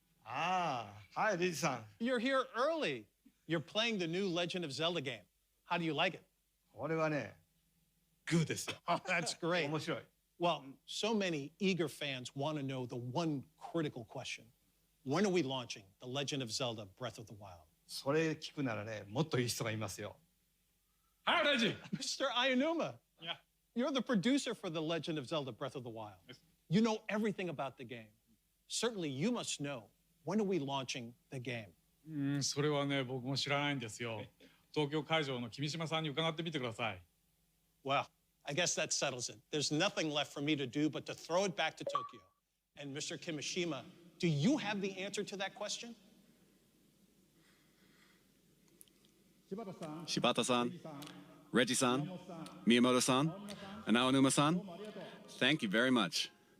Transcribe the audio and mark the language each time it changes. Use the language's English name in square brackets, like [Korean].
[English] Hi, Rishi-san. You're here early. You're playing the new Legend of Zelda game. How do you like it? [Japanese] これはね、グーですよ。 [English] Oh, that's great. [Japanese] 面白い。 [English] Well, so many eager fans want to know the one critical question. When are we launching The Legend of Zelda Breath of the Wild? [Japanese] それ聞くならね、もっといい人がいますよ。 [English] Hi, Reggie. Mr. Ayanuma. Yeah. You're the producer for The Legend of Zelda Breath of the Wild. You know everything about the game. Certainly, you must know. When are we launching the game? [Japanese] それはね、僕も知らないんですよ。東京会場の君島さんに伺ってみてください。 [English] Well, I guess that settles it. There's nothing left for me to do but to throw it back to Tokyo. And Mr. Kimishima, do you have the answer to that question? Shibata-san, Reggie-san, Miyamoto-san, and Aonuma-san, thank you very much.